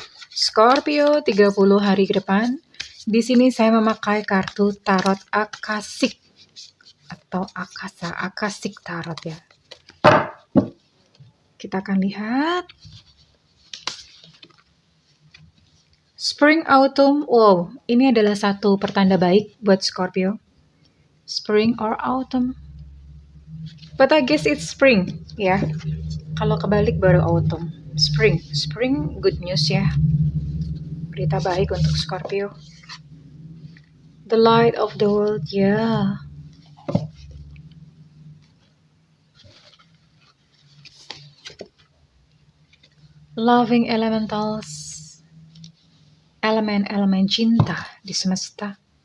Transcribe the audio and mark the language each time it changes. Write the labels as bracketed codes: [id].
[id] Scorpio 30 hari ke depan. Di sini saya memakai kartu tarot Akasik atau Akasik tarot ya. Kita akan lihat. [en] Spring, autumn. [id] Wow, ini adalah satu pertanda baik buat Scorpio. [en] Spring or autumn. But I guess it's spring, ya. [id] Kalau kebalik baru autumn. [en] Spring good news [id] ya. Berita baik untuk Scorpio. [en] The light of the world, ya. Loving elementals. [id] Elemen cinta di semesta.